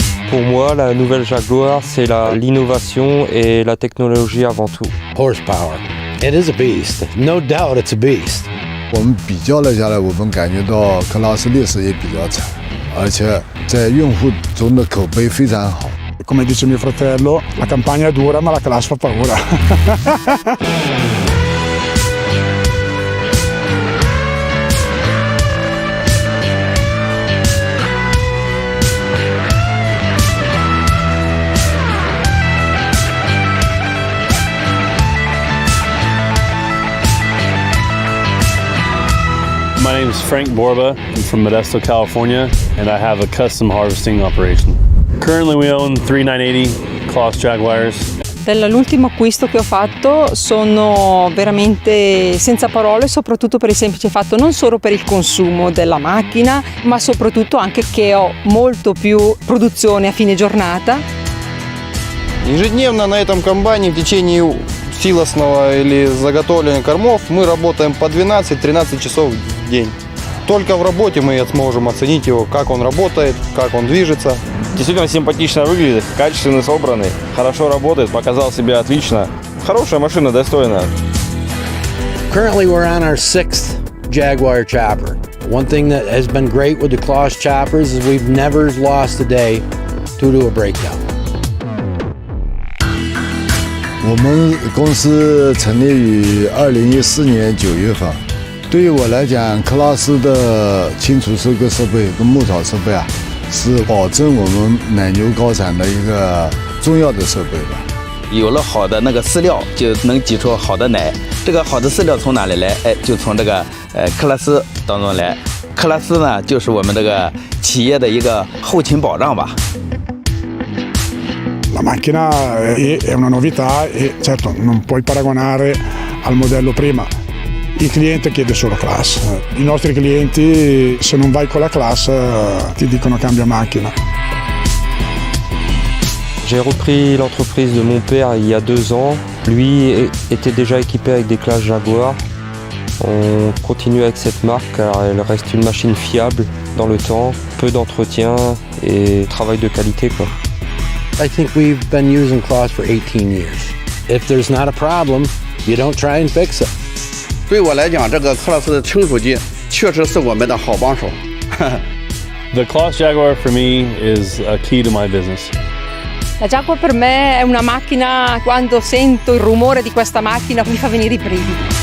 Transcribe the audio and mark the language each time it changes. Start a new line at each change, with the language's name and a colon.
French: Pour moi, la nouvelle Jaguar, c'est l'innovation et la technologie avant tout.
English: Horsepower. It is a beast. No doubt it's a beast.
Chinese: 我们比较了下来，我们感觉到CLAAS历史也比较长，而且在用户中的口碑非常好。
Italian: Come dice mio fratello, la campagna è dura ma la CLAAS fa paura.
English: My name is Frank Borba. I'm from Modesto, California, and I have a custom harvesting operation. Currently we own 3 980 CLAAS Jaguars.
Italian: Dall'ultimo acquisto che ho fatto sono veramente senza parole, soprattutto per il semplice fatto non solo per il consumo della macchina, ma soprattutto anche che ho molto più produzione a fine giornata.
Russian: Ежедневно на этом комбайне в течение силосного или заготовления кормов мы работаем по 12-13 часов в день. Только в работе мы сможем оценить его, как он работает, как он движется. Действительно симпатично выглядит, качественно собранный, хорошо работает, показал себя отлично. Хорошая машина, достойная.
English: Currently, we're on our 6th Jaguar chopper. One thing that has been great with the CLAAS choppers is we've never lost a day due to a breakdown.
Chinese: 我们公司成立于2014年9月份。对于我来讲，CLAAS的清除收割设备跟牧草设备啊，是保证我们奶牛高产的一个重要的设备吧。有了好的那个饲料，就能挤出好的奶。这个好的饲料从哪里来？就从这个CLAAS当中来。CLAAS呢，就是我们这个企业的一个后勤保障吧。
Italian: La macchina è una novità e certo non puoi paragonare al modello prima. Il cliente chiede solo CLAAS. I nostri clienti, se non vai con la CLAAS, ti dicono cambia macchina.
French: J'ai repris l'entreprise de mon père il y a 2 ans. Lui était déjà équipé avec des CLAAS Jaguar. On continue avec cette marque car elle reste une machine fiable dans le temps, peu d'entretien et travail de qualité quoi.
English: I think we've been using CLAAS for 18 years. If there's not a problem, you don't try and fix it.
Chinese: 对我来讲，这个CLAAS的清除机确实是我们的好帮手。
English: The CLAAS Jaguar for me is a key to my business.
Italian: La Jaguar per me è una macchina, quando sento il rumore di questa macchina mi fa venire i brividi.